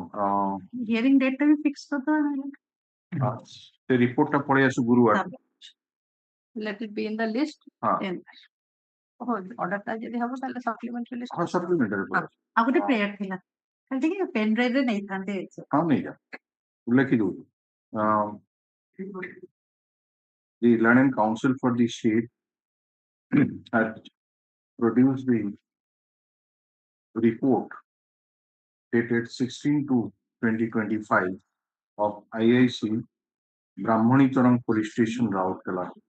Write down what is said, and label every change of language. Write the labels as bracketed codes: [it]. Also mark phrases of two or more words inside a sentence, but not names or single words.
[en] hearing date [or] ଟା ବି ଫିକ୍ସ କରିଦବା। ସେ ରିପୋର୍ଟ ଟା ପଳେଇ ଆସୁ ଗୁରୁବାର। [en] Let it be in the list. [or] ଅର୍ଡର ଟା ଯଦି ହବ ତାହେଲେ [en] supplementary list. [or] ହଁ ସପ୍ଲିମେଣ୍ଟାରୀ ଆଉ ଗୋଟେ ପ୍ରେୟାର ଥିଲା ଖାଲି ଟିକେ [en] pen drive [or] ରେ ନେଇଥାନ୍ତେ। ହଁ ନେଇଯା ଲେଖି ଦଉଛୁ। [en] The Learning Council for the state has produced the report dated 16/2/2025 of IIC Brahmanicharam Police Station, Raurkela,